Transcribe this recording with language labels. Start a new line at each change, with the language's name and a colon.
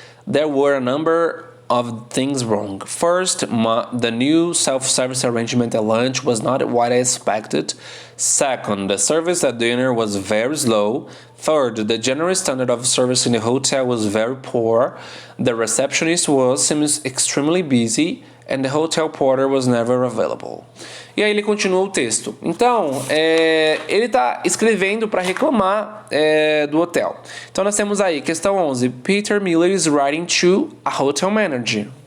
English: There were a number of things wrong. First, the new self-service arrangement at lunch was not what I expected. Second, the service at dinner was very slow. Third, the general standard of service in the hotel was very poor. The receptionist seems extremely busy and the hotel porter was never available.
Portuguese: E aí ele continua o texto. Então, ele está escrevendo para reclamar do hotel. Então nós temos aí, questão 11.
English: Peter Miller is writing to a hotel manager.